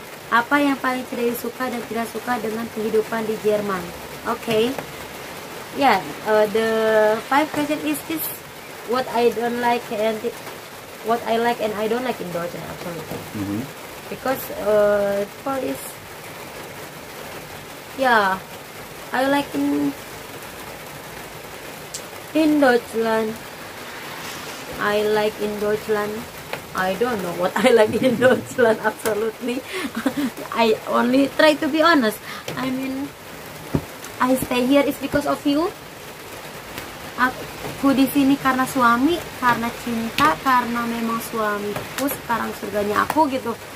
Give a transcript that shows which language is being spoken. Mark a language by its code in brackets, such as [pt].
[id] Apa yang paling Cidewi suka dan tidak suka dengan kehidupan di Jerman? [en] Okay, yeah, the 5 question is this: what I don't like and what I like and I don't like in Deutschland, absolutely. Because for is yeah, I like in Deutschland. I like in Deutschland. I don't know what I like in Deutschland, absolutely. I only try to be honest. I mean, I stay here is because of you. [id] Aku di sini karena suami, karena cinta, karena memang suamiku sekarang surganya aku gitu.